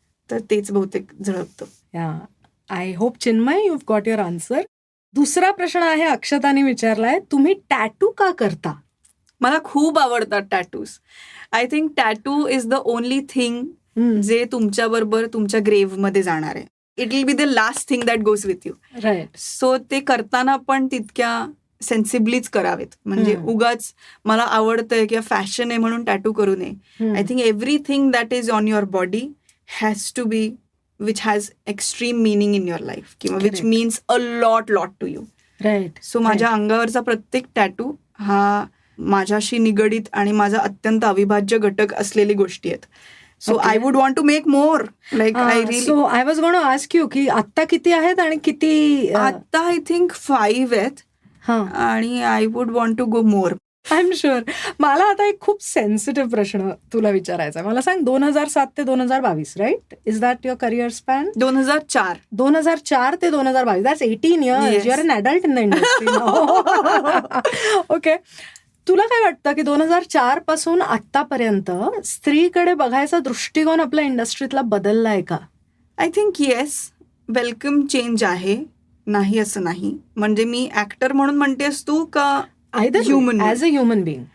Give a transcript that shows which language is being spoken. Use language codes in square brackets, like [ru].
[mr] तर तेच बहुतेक झळकतं. [en] I hope Chinmay you got your answer. [mr] दुसरा प्रश्न आहे, अक्षताने विचारलाय, तुम्ही टॅटू का करता. मला खूप आवडतात tattoos. [en] I think tattoo is the only thing [mr] जे तुमच्याबरोबर तुमच्या ग्रेव्हमध्ये जाणार आहे. [en] It will be the last thing that goes with you. Right. [mr] So ते करताना पण तितक्या सेन्सिबलीच करावेत. म्हणजे उगाच मला आवडतंय किंवा फॅशन आहे म्हणून टॅटू करू नये. [en] I think everything that is on your body has to be which has extreme meaning in your life किंवा which means a lot to you. Right. [mr] So माझ्या अंगावरचा प्रत्येक टॅटू हा माझ्याशी निगडीत आणि माझा अत्यंत अविभाज्य घटक असलेली गोष्टी आहेत. [en] So I would want to make more. Like I really. So I was going to ask you [mr] की आत्ता किती आहेत आणि किती. [en] आत्ता I think 5 आहेत आणि I would want to go more. I'm sure. [mr] मला आता एक खूप सेन्सिटिव्ह प्रश्न तुला विचारायचा आहे. मला सांग 2007 ते 2022 right, [en] Is that your career span. [mr] 2004 ते [en] 2022, that's 18 years. You are an adult in the industry. Okay. [mr] तुला काय वाटतं की 2004 पासून आतापर्यंत स्त्रीकडे बघायचा दृष्टिकोन आपल्या इंडस्ट्रीतला बदललाय का. [en] I think yes, welcome change आहे, [mr] नाही असं नाही. म्हणजे मी ऍक्टर म्हणून म्हणतेस तू का [en] Human as a human being.